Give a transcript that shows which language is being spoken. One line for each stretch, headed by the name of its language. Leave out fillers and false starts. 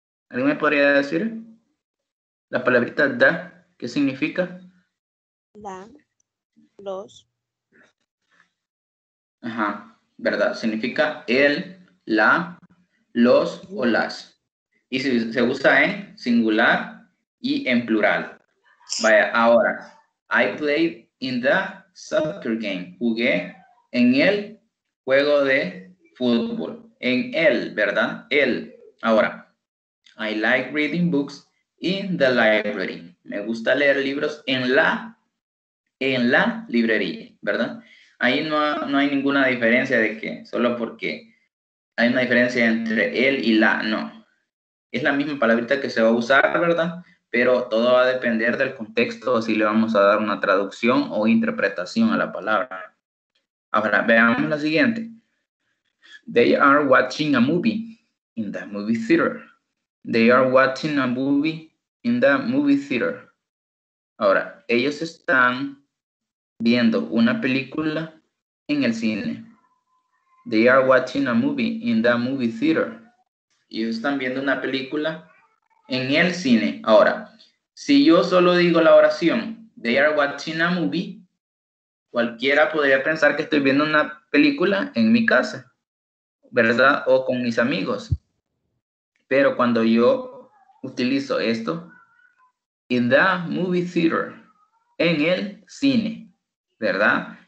Spanish: ¿Alguien me podría decir? La palabrita da, ¿qué significa? La, los. Ajá, ¿verdad? Significa el, la, los o las. Y se usa en singular y en plural. Vaya, ahora,
English: I played in the soccer game.
Spanish: Jugué en el juego de fútbol. En el, ¿verdad? El.
English: Ahora, I like reading books in the library.
Spanish: Me gusta leer libros en la librería, ¿verdad? Ahí no hay ninguna diferencia de que solo porque hay una diferencia entre el y la, no. Es la misma palabrita que se va a usar, ¿verdad? Pero todo va a depender del contexto, si le vamos a dar una traducción o interpretación a la palabra. Ahora, veamos la siguiente.
English: They are watching a movie in the movie theater. They are watching a movie in the movie theater.
Spanish: Ahora, ellos están viendo una película en el cine.
English: They are watching a movie in the movie theater.
Spanish: Ellos están viendo una película en el cine. Ahora, si yo solo digo la oración,
English: they are watching a movie,
Spanish: cualquiera podría pensar que estoy viendo una película en mi casa, ¿verdad? O con mis amigos. Pero cuando yo utilizo esto,
English: in the movie theater,
Spanish: en el cine, ¿verdad?